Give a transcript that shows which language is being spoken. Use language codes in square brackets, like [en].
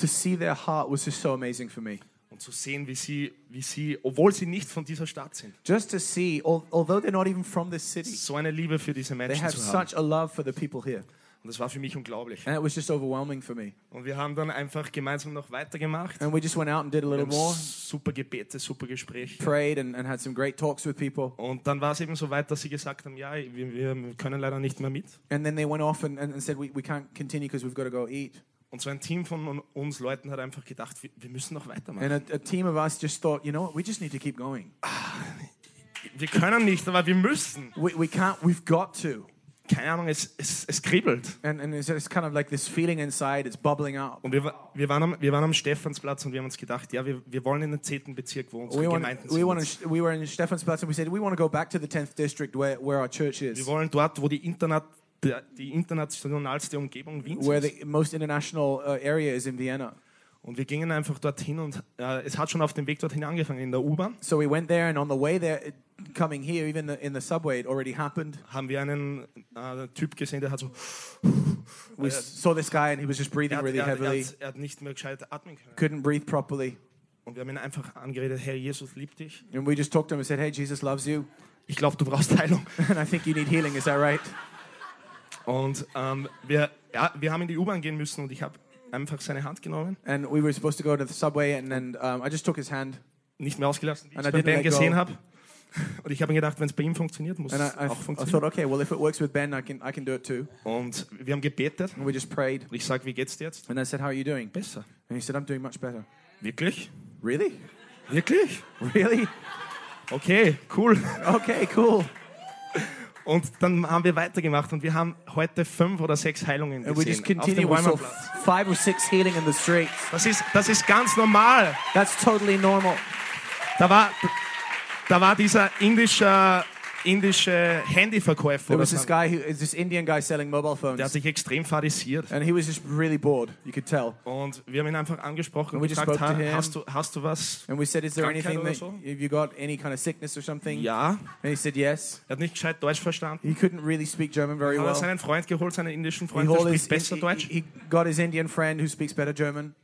[en] To see their heart was just so amazing for me. [de] Und zu sehen, wie sie, obwohl sie nicht von dieser Stadt sind. [en] Just to see, although they're not even from this city. [de] So eine Liebe für diese Menschen zu haben. [en] They have such a love for the people here. [de] Und das war für mich unglaublich. [en] And it was just overwhelming for me. [de] Und wir haben dann einfach gemeinsam noch weitergemacht. [en] And we just went out and did a little more. [de] Super Gebete, super Gespräche. [en] Prayed and had some great talks with people. [de] Und dann war es eben so weit, dass sie gesagt haben, ja, wir können leider nicht mehr mit. [en] And then they went off and said, we can't continue because we've got to go eat. [de] Und so ein Team von uns Leuten hat einfach gedacht, wir müssen noch weitermachen. [en] And a team of us just thought, you know what, we just need to keep going. [de] Wir können nicht, aber wir müssen. [en] We can't, we've got to. [de] Keine Ahnung, es kribbelt. [en] And it's kind of like this feeling inside, it's bubbling up. [de] Und wir waren am Stephansplatz und wir haben uns gedacht, ja, wir wollen in den 10. Bezirk, wo unsere Gemeinden sind. [en] We were in Stephansplatz and we said, we want to go back to the 10th district where our church is. [de] Wir wollen dort, wo die internationalste Umgebung Wiens ist. [en] Where the most international area is in Vienna. [de] Und wir gingen einfach dorthin und es hat schon auf dem Weg dorthin angefangen, in der U-Bahn. [en] So we went there and on the way there, coming here, even in the subway, it already happened. [de] Haben wir einen Typ gesehen, der hat so... [en] We saw this guy and he was just breathing really heavily. [de] Er hat nicht mehr gescheit atmen können. [en] Couldn't breathe properly. [de] Und wir haben ihn einfach angeredet, hey, Jesus liebt dich. [en] And we just talked to him and said, hey, Jesus loves you. [de] Ich glaube, du brauchst Heilung. [en] And I think you need healing, is that right? [de] Und wir haben in die U-Bahn gehen müssen und ich habe... einfach seine Hand genommen. [en] And we were supposed to go to the subway and then I just took his hand. [de] Nicht mehr ausgelassen, wie ich es bei Ben gesehen habe. Und ich habe mir gedacht, wenn es bei ihm funktioniert, muss es auch funktionieren. [en] I thought, okay, well, if it works with Ben, I can do it too. [de] Und wir haben gebetet. [en] And we just prayed. [de] Und ich sage, wie geht's dir jetzt? [en] And I said, how are you doing? [de] Besser. [en] And he said, I'm doing much better. [de] Wirklich? [en] Really? [de] Wirklich? [en] Really? Okay, cool. Okay, cool. [de] Und dann haben wir weitergemacht und wir haben heute 5 oder 6 Heilungen gesehen. [en] And we just continue [de] auf dem Wimmerplatz. [en] 5 or 6 healing in the streets. [de] Das ist ganz normal. [en] That's totally normal. [de] Da war dieser indische Handyverkäufer. [en] There was this guy, this Indian guy selling mobile phones. [de] Der hat sich extrem pharisiert. [en] And he was just really bored, you could tell. [de] Und wir haben ihn einfach angesprochen und gefragt, hast du was? [en] And we said, is there anything that, have you got any kind of sickness or something? [de] Ja. [en] And he said yes. [de] Er hat nicht gescheit Deutsch verstanden. [en] He couldn't really speak German very well. [de] Er hat seinen Freund geholt, seinen indischen Freund, der spricht besser Deutsch. [en] He got his Indian friend who speaks better German.